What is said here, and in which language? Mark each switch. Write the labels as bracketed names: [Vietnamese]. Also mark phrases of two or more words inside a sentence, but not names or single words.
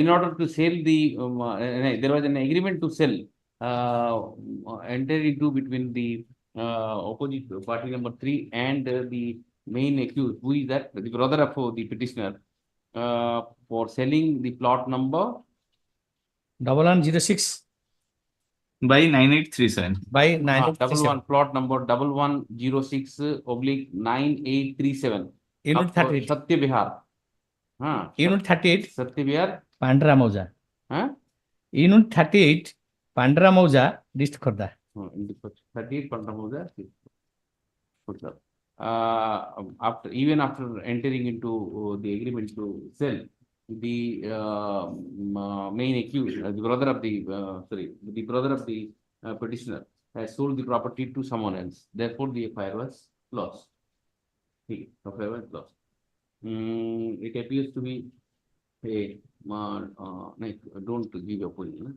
[English] In order to sell the, there was an agreement to sell, entered into between the opposite party number 3 and the main accused, who is that, the brother of the petitioner, for selling the plot number 1106 by 9837. by 9837. plot number 1106/9837. Unit 38. Satya Vihar. Unit 38. Satya Vihar. Pandra Mauja. Unit 38. Pandra Mauja, District Khorda. 38 Pandra Mauja. Even after entering into the agreement to sell, the main accused, the brother of the petitioner has sold the property to someone else. Therefore, the FIR was lost. It appears to be a don't give opinion.